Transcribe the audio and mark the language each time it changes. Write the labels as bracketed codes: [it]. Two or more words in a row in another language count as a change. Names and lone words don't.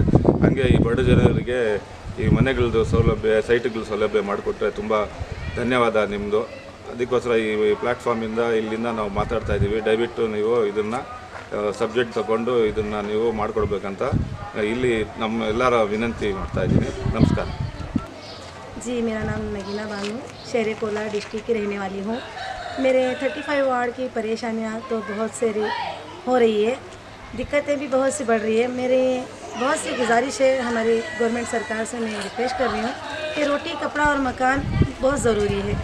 [kn] ಹಾಗೆ ಈ ಬಡ ಜನರಿಗೆ ಈ ಮನೆಗಳದ್ದು ಸೌಲಭ್ಯ, ಸೈಟ್ಗಳ ಸೌಲಭ್ಯ ಮಾಡಿಕೊಟ್ರೆ ತುಂಬ ಧನ್ಯವಾದ ನಿಮ್ಮದು. ಅದಕ್ಕೋಸ್ಕರ ಈ ಪ್ಲ್ಯಾಟ್ಫಾರ್ಮಿಂದ ಇಲ್ಲಿಂದ ನಾವು ಮಾತಾಡ್ತಾ ಇದ್ದೀವಿ. ದಯವಿಟ್ಟು ನೀವು ಇದನ್ನು ಸಬ್ಜೆಕ್ಟ್ ತಗೊಂಡು ಇದನ್ನು ನೀವು ಮಾಡಿಕೊಡ್ಬೇಕಂತ ಇಲ್ಲಿ ನಮ್ಮ ಎಲ್ಲರ ವಿನಂತಿ ಮಾಡ್ತಾ ಇದ್ದೀನಿ. ನಮಸ್ಕಾರ. [hi] जी, मेरा नाम नगीना बानू, शहर कोलार डिस्ट्रिक्ट की रहने वाली हूँ। मेरे 35 वार्ड की परेशानियाँ तो बहुत सारी हो रही है, दिक्कतें भी बहुत सी बढ़ रही है। मेरे बहुत सी गुजारिश है हमारी गवर्नमेंट सरकार से, मैं रिक्वेस्ट कर रही हूँ कि रोटी, कपड़ा और मकान बहुत ज़रूरी है।